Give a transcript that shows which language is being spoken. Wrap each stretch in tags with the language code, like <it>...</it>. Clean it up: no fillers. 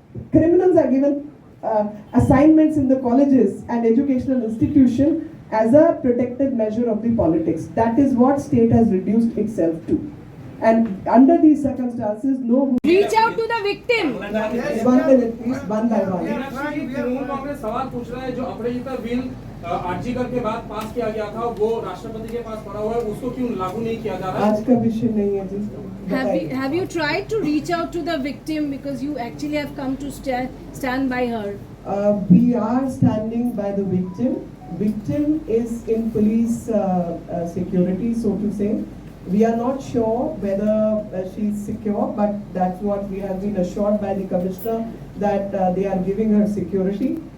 <en>Criminals are given assignments in the colleges and educational institution as a protected measure of the politics. That is what state has reduced itself to. And under these circumstances, no. Reach out to the victim. 1 minute, please, one by one.</en> <hi>Congress सवाल पूछ रहा है, जो अपराजिता bill RG Kar के बाद पास किया गया था, वो राष्ट्रपति के पास पड़ा हुआ है, उसको क्यों लागू नहीं किया जा रहा है? आज का विषय नहीं है जी.</hi> <en>Have you tried to reach out to the victim, because you actually have come to stand by her? We are standing by the victim. Victim is in police security, so to say. We are not sure whether she is secure, but that's what we have been assured by the commissioner, that they are giving her security.</en>